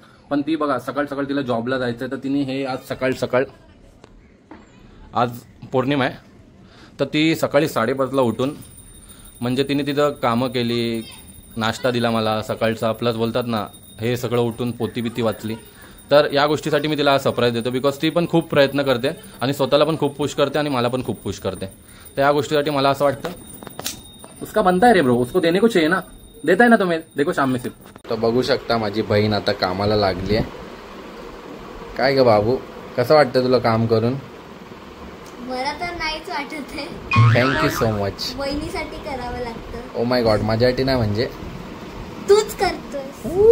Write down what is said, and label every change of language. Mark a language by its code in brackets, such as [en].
[mr] पण ती बघा सकाळ सकाळ तिला जॉबला जायचं आहे, तर तिने हे आज सकाळ सकाळ, आज पौर्णिमा आहे, तर ती सकाळी 5:30ला उठून म्हणजे तिने तिथं कामं केली, नाश्ता दिला मला सकाळचा, प्लस बोलतात ना हे सगळं उठून पोती बिती वाचली. तर या गोष्टीसाठी मी तिला सरप्राईज देतो, बिकॉज ती पण खूप प्रयत्न करते आणि स्वतःला पण खूप पुश करते आणि मला पण खूप पुश करते. तर या गोष्टीसाठी मला असं वाटतं [hi] उसका बनता है रे ब्रो, उसको देने को चाहिए ना, देता है ना तुम्हें, देखो शाम में सिर्फ. [mr] तर बघू शकता माझी बहीण आता कामाला लागली आहे. काय ग बाबू, कसं वाटतं तुला काम करून? मला तर नाहीच वाटत आहे. [en] Thank you so much. [mr] बहिणीसाठी करावं लागतं. [en] oh my god, [mr] माझ्यासाठी नाही म्हणजे तूच करतोस.